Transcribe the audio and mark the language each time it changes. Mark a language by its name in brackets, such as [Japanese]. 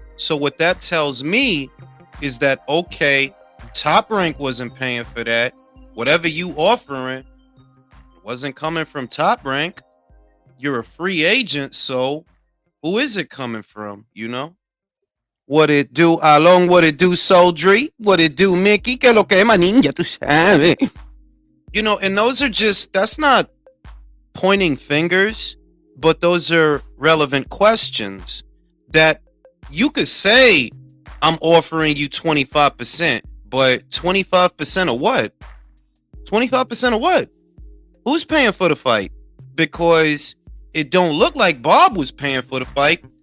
[English] So what that tells me is that, okay, Top Rank wasn't paying for that. Whatever you offering wasn't coming from Top Rank. You're a free agent, so who is it coming from, What it do, Along, what it do, Soldry? What it do, Mickey? [Spanish] Que lo que, manín, ya tú sabes. [English] And those are that's not pointing fingers, but those are relevant questions that you could say, I'm offering you 25%, but 25% of what? 25% of what? Who's paying for the fight? Because it don't look like Bob was paying for the fight.